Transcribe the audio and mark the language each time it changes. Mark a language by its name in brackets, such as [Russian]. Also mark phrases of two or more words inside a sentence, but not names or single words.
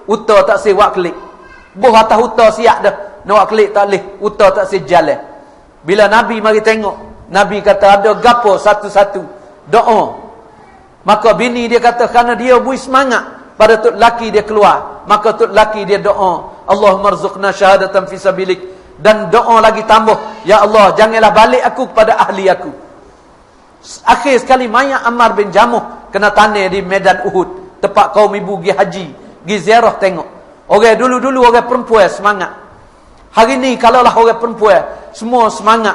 [Malay] Uta tak sih wak kelik. Boh atas uta siap dah. Nak kelik tak leh. Uta tak sih jalan. Bila Nabi mari tengok. Nabi kata ada gapo satu-satu. Doa. Maka bini dia kata kerana dia bui semangat. Pada tuk laki dia keluar. Maka tuk laki dia doa. [Arabic] Allahumma rzuqna syahadatan fi sabilik. [Malay] Dan doa lagi tambah. [Arabic] Ya Allah, [Malay] janganlah balik aku kepada ahli aku. Akhir sekali mayat Ammar bin Jamuh kena tanah di medan Uhud. Tempat kaum ibu pergi haji. Pergi ziarah tengok. Orang dulu-dulu orang perempuan semangat. Hari ni kalaulah orang perempuan semua semangat.